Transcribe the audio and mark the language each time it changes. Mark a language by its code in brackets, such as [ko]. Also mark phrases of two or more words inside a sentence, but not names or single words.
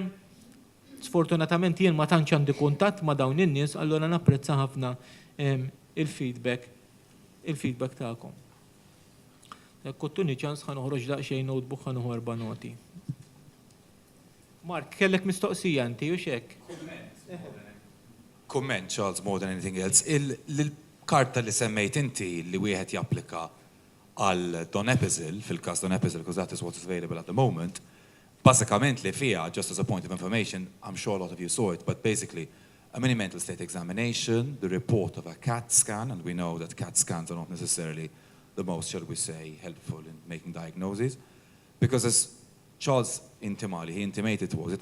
[mt] Sfortunatament jien ma tantx għandi kuntatt ma' dawn in-nies, allura napprezza ħafna il-feedback tagħkom. Kottuni ċans ħanoħroġ daqsxejn notebook ħanuħu 4 noti. Mark, kellek mistoqsija inti u xek? Komment, Charles, [en] more than anything else. [mt] Il-karta li semmejt inti li wieħed japplika għal donepezil, fil-kas donepezil, [en] because that is what is available at the moment, [mt] basikament li fija, [en] just as a point of information, I'm sure a lot of you saw it, but basically, a mini mental state examination, the report of a CAT scan, and we know that CAT scans are not necessarily the most, shall we say, helpful in making diagnoses, because as Charles he intimated towards it.